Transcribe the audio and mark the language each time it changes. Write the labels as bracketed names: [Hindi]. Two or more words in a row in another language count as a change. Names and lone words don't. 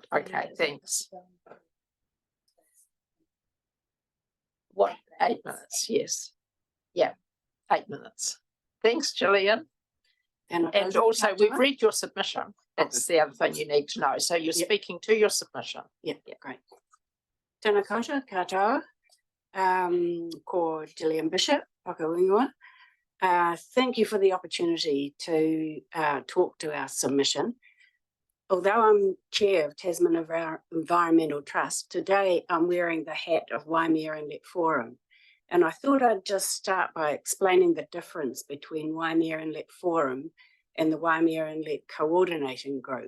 [English] Okay, thanks. What, 8 minutes? Yes. Yeah, 8 minutes. Thanks, Gillian. And also, we've read your submission. That's the other thing you need to know. So you're speaking to your submission. Yeah, great. [Māori] Tēnā koutou, katoa, ko Gillian Bishop, whakaunua. [English] Thank you for the opportunity to talk to our submission. Although I'm chair of Tasman Environmental Trust, today I'm wearing the hat of Waimea Inlet Forum. And I thought I'd just start by explaining the difference between Waimea Inlet Forum and the Waimea Inlet Coordinating Group.